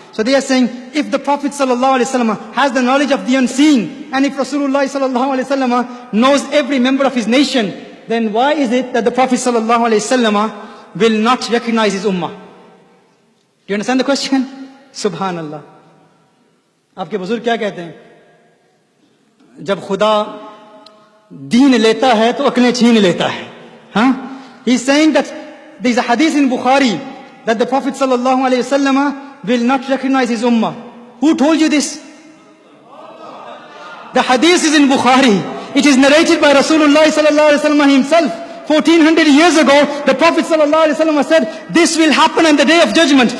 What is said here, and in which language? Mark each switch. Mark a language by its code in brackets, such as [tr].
[en] So they are saying, if the Prophet sallallahu alaihi wasallam has the knowledge of the unseen, and if Rasulullah sallallahu alaihi wasallam knows every member of his nation, then why is it that the Prophet sallallahu alaihi wasallam will not recognize his ummah? Do you understand the question? Subhanallah. [ur] آپ کے بزرگ کیا کہتے ہیں؟ جب خدا دین لیتا ہے تو عقلیں چھین لیتا ہے. [en] ہاں؟ He's saying that there is a hadith in Bukhari that the Prophet sallallahu alaihi wasallam will not recognize his ummah. Who told you this? The hadith is in Bukhari. It is narrated by Rasulullah sallallahu alaihi wasallam himself. 1400 years ago, the Prophet sallallahu alaihi wasallam said, this will happen on the day of judgment.